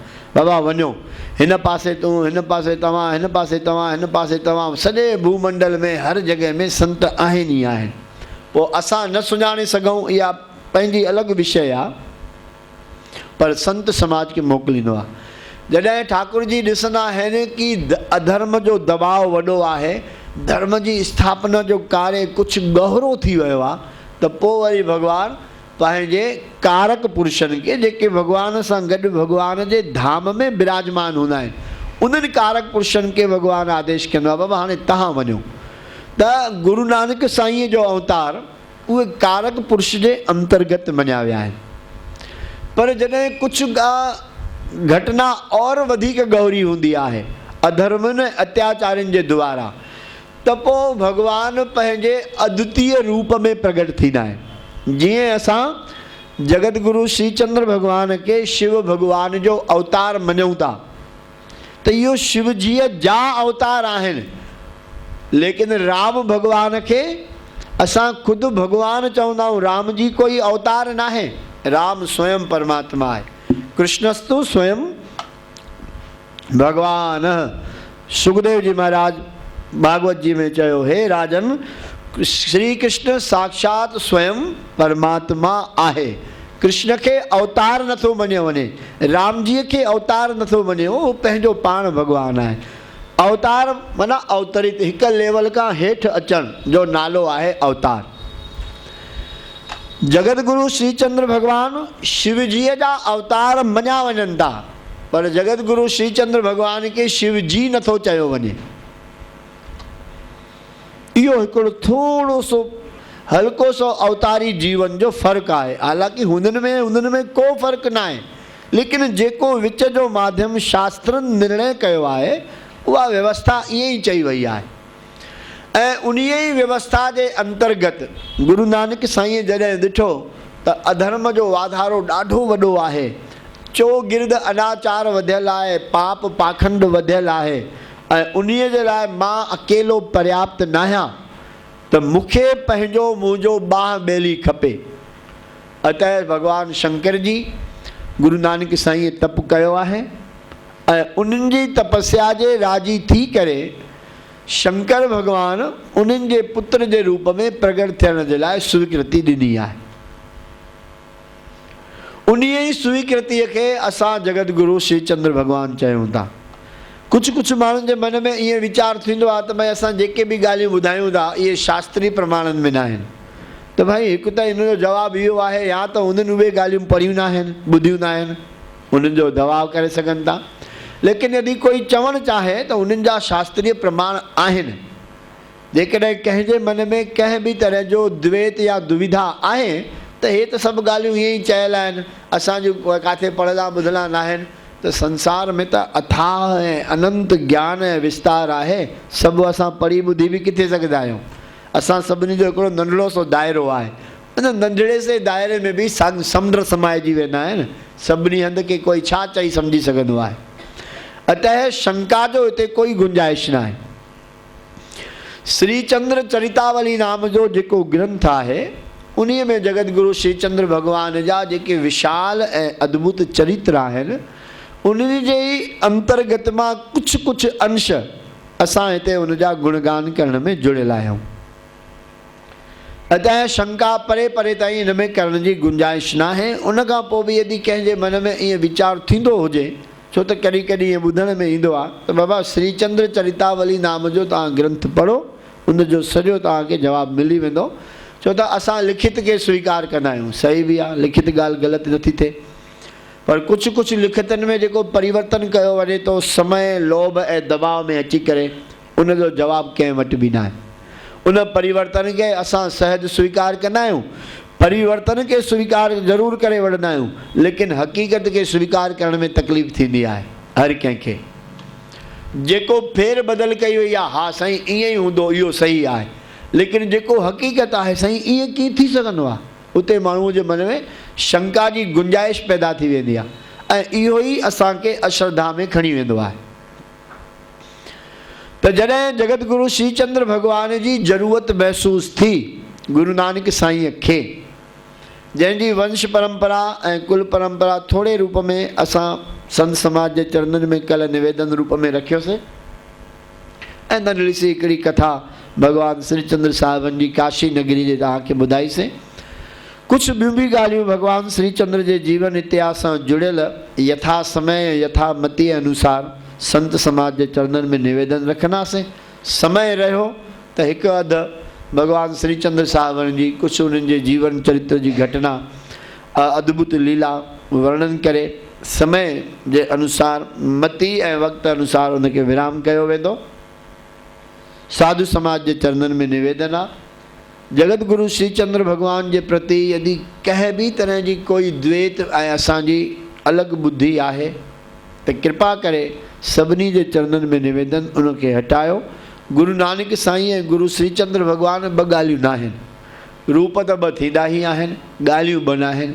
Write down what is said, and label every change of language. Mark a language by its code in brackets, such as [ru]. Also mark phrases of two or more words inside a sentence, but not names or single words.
[sd] बाबा वञो हिन पासे तूं, हिन पासे तव्हां, हिन पासे तव्हां, हिन पासे तव्हां, सॼे भूमंडल में हर जॻह में संत आहिनि ई आहिनि। पोइ असां न सुञाणे सघूं इहा पंहिंजी अलॻि विषय आहे, पर संत समाज खे मोकिलींदो आहे। जॾहिं ठाकुर जी ॾिसंदा आहिनि कि अधर्म जो दबाव वॾो आहे, धर्म जी स्थापना जो कार्य कुझु गहरो थी वियो आहे, त पोइ वरी भॻवानु पंहिंजे कारक पुरुषनि खे जेके भॻवान सां गॾु भॻवान जे धाम में विराजमान हूंदा आहिनि, उन्हनि कारक पुरुषनि खे भॻवानु आदेश कंदो आहे, बाबा हाणे तव्हां वञो। त गुरु नानक साईं जो अवतार उहे कारक पुरुष जे अंतर्गत मञिया विया आहिनि। पर जॾहिं कुझु घटना और वधीक गौरी हूंदी आहे अधर्मनि अत्याचारनि जे द्वारा, त पोइ भॻवानु पंहिंजे अद्वितीय रूप में प्रगट थींदा आहिनि। जीअं असां जगत गुरु श्री चंद्र भॻवान खे शिव भॻवान जो अवतार मञूं था, त इहो शिवजीअ जा अवतार आहिनि, लेकिन राम भॻवान खे असां ख़ुदि भॻवानु चवंदा आहियूं। राम जी कोई अवतार न आहे, राम स्वयं परमात्मा आहे। [sa] कृष्णस्तु स्वयं भगवान। [sd] सुखदेव जी महाराज भागवत जी में चयो, हे राजन, श्री कृष्ण साक्षात स्वयं परमात्मा आहे। कृष्ण खे अवतार नथो मञियो वञे, राम जीअ खे अवतार नथो मञियो, उहो पंहिंजो पाण भॻवानु आहे। अवतार माना अवतरित, हिक लेवल खां हेठि अचण जो नालो आहे अवतार। जगत गुरु श्री चंद्र भॻवान शिवजीअ जा अवतार मञा वञनि था, पर जगत गुरु श्री चंद्र भॻवान खे शिवजी नथो चयो वञे। इहो हिकिड़ो थोरो सो हल्को सो अवतारी जीवन जो फ़र्क़ु आहे। हालांकि हुननि में को फ़र्क़ु न आहे, लेकिन जेको विच जो माध्यम शास्त्रनि निर्णय कयो आहे, उहा व्यवस्था ईअं ई चई वई आहे। ऐं उन ई व्यवस्था जे अंतर्गत गुरु नानक साईं जॾहिं ॾिठो त अधर्म जो वाधारो ॾाढो वॾो आहे, चोगिर्द अनाचार वधियल आहे, पाप पाखंड वधियल आहे, ऐं उन जे लाइ मां अकेलो पर्याप्त न आहियां, त मूंखे पंहिंजो मुंहिंजो बाह ॿेली खपे। अतः भॻवानु शंकर जी गुरु नानक साईं तप कयो आहे, ऐं उन्हनि जी तपस्या जे राजी थी करे शंकर भॻवानु उन्हनि जे पुत्र जे रूप में प्रगट थियण जे लाइ स्वीकृति ॾिनी आहे। उन ई स्वीकृतिअ खे असां जगत गुरु श्री चंद्र भॻवानु चयूं था। कुझु माण्हुनि जे मन में ईअं वीचार थींदो आहे त भई असां जेके बि ॻाल्हियूं ॿुधायूं था इहे शास्त्रीय प्रमाणनि में न आहिनि, त भई हिकु त हिन जो जवाबु इहो आहे, या त उन्हनि उहे ॻाल्हियूं पढ़ियूं न आहिनि, ॿुधियूं न आहिनि, उन्हनि जो दबाव करे सघनि था। लेकिन यदि कोई चवणु चाहे त उन्हनि जा शास्त्रीय प्रमाण आहिनि। जेकॾहिं कंहिंजे मन में कंहिं बि तरह जो द्वैत या दुविधा आहे त हे त सभु ॻाल्हियूं ईअं ई चयल आहिनि, असांजो किथे पढ़ियलु ॿुधल न आहिनि, त संसार में त अथाह ऐं अनंत ज्ञान ऐं विस्तार आहे, सभु असां पढ़ी ॿुधी बि किथे सघंदा आहियूं। असां सभिनी जो हिकिड़ो नंढड़ो सो दाइरो आहे, उन नंढड़े से दाइरे में बि समुंड समाइजी वेंदा आहिनि, सभिनी हंधि के कोई छा चई सम्झी सघंदो आहे। अतः शंका जो हिते कोई गुंजाइश न आहे। श्री चंद्र चरितावली नाम जो जेको ग्रंथ आहे, उन में जगत गुरु श्री चंद्र भॻवान जा जेके विशाल ऐं अद्भुत चरित्र आहिनि, उन्हनि जे ई अंतर्गत मां कुझु अंश असां हिते उन जा गुणगान करण में जुड़ियल आहियूं। अतः शंका परे परे ताईं हिन में करण जी गुंजाइश न आहे। उन खां पोइ बि यदि कंहिंजे मन में ईअं वीचार थींदो हुजे, छो त कॾहिं कॾहिं ईअं ॿुधण में ईंदो आहे त बाबा श्री चंद्र चरितावली नाम जो तव्हां ग्रंथ पढ़ो, उनजो सॼो तव्हांखे जवाबु मिली वेंदो। छो त असां लिखित खे स्वीकार कंदा आहियूं, सही बि आहे, लिखित ॻाल्हि ग़लति नथी थिए, पर कुझु लिखतनि में जेको परिवर्तन कयो वञे थो समय लोभ ऐं दबाव में अची करे, उनजो जवाबु कंहिं वटि बि न आहे। उन परिवर्तन खे असां सहज स्वीकार कंदा आहियूं, परिवर्तन के स्वीकार ज़रूर करे वठंदा आहियूं, लेकिन हक़ीक़त के स्वीकार करण में तकलीफ़ थींदी आहे हर कंहिंखे। जेको फेर बदल कई वई आहे, हा साईं ईअं ई हूंदो, इहो सही आहे, लेकिन जेको हक़ीक़त आहे साईं ईअं कीअं थी सघंदो आहे, उते माण्हूअ जे मन में शंका जी गुंजाइश पैदा थी वेंदी आहे, ऐं इहो ई असांखे अश्रद्धा में खणी वेंदो आहे। त जॾहिं जगत गुरु श्री चंद्र भॻवान जी ज़रूरत महसूस थी गुरु नानक साईं खे, जंहिंजी वंश परंपरा ऐं कुल परंपरा थोरे रूप में असां संत समाज जे चरणनि में कल्ह निवेदन रूप में रखियोसीं, ऐं नंढड़ी सी हिकिड़ी कथा भॻवान श्री चंद्र साहिबनि जी काशी नगरी जे तव्हांखे ॿुधाईसीं। कुझु ॿियूं बि ॻाल्हियूं भॻवान श्री चंद्र जे जीवन इतिहास सां जुड़ियल यथा समय यथा मति अनुसार संत समाज जे चरणनि में निवेदन रखंदासीं। समय रहियो त हिकु अधु भॻवान श्री चंद्र साहिबनि जी कुझु उन्हनि जे जीवन चरित्र जी घटना अद्भुत लीला वर्णन करे समय जे अनुसार मति ऐं वक़्तु अनुसार उनखे विराम कयो वेंदो। साधु समाज जे चरणनि में निवेदन आहे जगत गुरु श्री चंद्र भगवान के प्रति यदि कंहिं [hi] भी तरह की कोई [sd] द्वेत असांजी अलग [hi] बुद्धि है तो [sd] कृपा करे सभिनी के चरणन में निवेदन उनके हटायो। गुरु नानक साईं ऐं गुरु श्री चंद्र भगवान ब गालियूं ना आहिनि, रूप तो ब थींदा ही आहिनि, गालियूं ब न आहिनि।